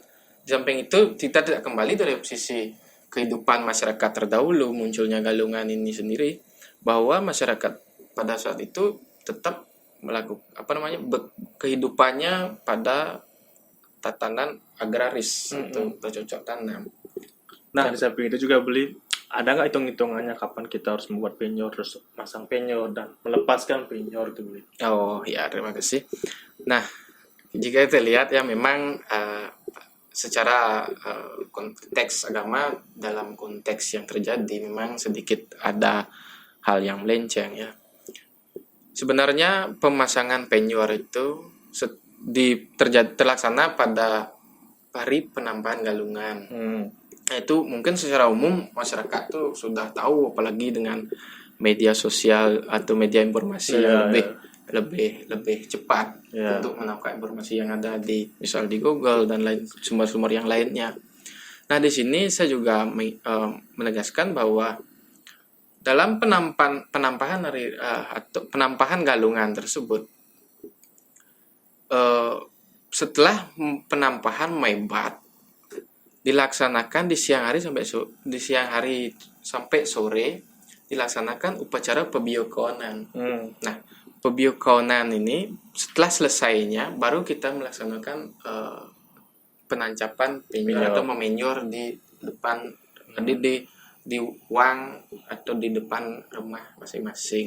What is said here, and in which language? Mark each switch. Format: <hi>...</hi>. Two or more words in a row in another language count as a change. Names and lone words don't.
<id>Di samping itu kita tidak kembali dari sisi kehidupan masyarakat terdahulu munculnya galungan ini sendiri, bahwa masyarakat pada saat itu tetap melakukan kehidupannya pada tatanan agraris atau bercocok tanam. Nah di samping itu juga Beli, ada nggak hitung-hitungannya kapan kita harus membuat penyor, terus masang penyor dan melepaskan penyor itu Beli? Oh ya, terima kasih. Nah jika kita lihat ya memang secara konteks agama dalam konteks yang terjadi memang sedikit ada hal yang melenceng ya. Sebenarnya pemasangan penyor itu terlaksana pada hari penampahan galungan. Nah, itu mungkin secara umum masyarakat tuh sudah tahu, apalagi dengan media sosial atau media informasi yang lebih cepat untuk menangkap informasi yang ada misal di Google dan lain sumber-sumber yang lainnya. Nah di sini saya juga menegaskan bahwa dalam penampahan atau penampahan galungan tersebut, setelah penampahan mebat dilaksanakan di siang hari sampai sore dilaksanakan upacara pebiokonan. Nah, pebiokonan ini setelah selesainya baru kita melaksanakan penancapan penyor atau memenyor di depan di wang atau di depan rumah masing-masing.</id>